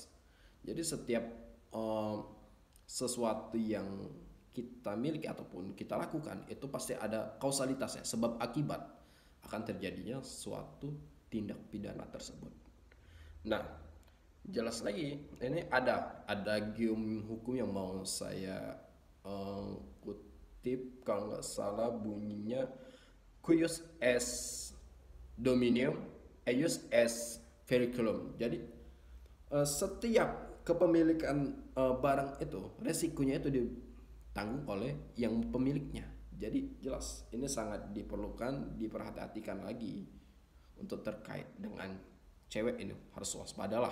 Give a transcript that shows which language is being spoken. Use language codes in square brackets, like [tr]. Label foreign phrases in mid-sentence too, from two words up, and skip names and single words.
[id] Jadi setiap eh, sesuatu yang kita miliki ataupun kita lakukan itu pasti ada kausalitasnya, sebab akibat akan terjadinya suatu tindak pidana tersebut. Nah, jelas lagi ini ada gium hukum yang mau saya kutip kalau nggak salah bunyinya [la] cuius est dominium eius est periculum. [id] Jadi setiap kepemilikan barang itu resikonya itu ditanggung oleh yang pemiliknya. Jadi jelas ini sangat diperlukan, diperhatikan lagi untuk terkait dengan cewek ini harus waspadalah.